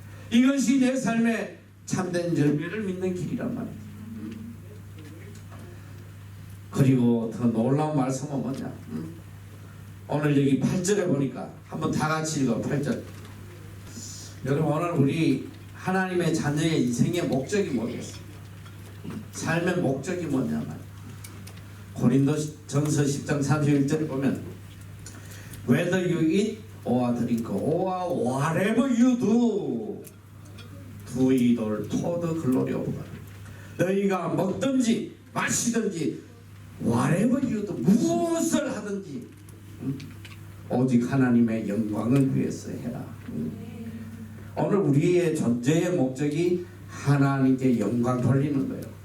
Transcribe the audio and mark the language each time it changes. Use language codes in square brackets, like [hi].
[ko] 이것이 내 삶의 참된 열매를 믿는 길이란 말이야. 그리고 더 놀라운 말씀은 뭐냐? 오늘 여기 8절에 보니까 한번 다 같이 읽어. 8절. 여러분 오늘 우리 하나님의 자녀의 인생의 목적이 뭐겠어? 삶의 목적이 뭐냐면 고린도전서 10장 31절에 보면 [en] Whether you eat or drink or whatever you do, do it all to the glory of God. [ko] 너희가 먹든지 마시든지 [en] whatever you do, [ko] 무엇을 하든지 오직 하나님의 영광을 위해서 해라. 오늘 우리의 존재의 목적이 하나님께 영광 돌리는 거예요.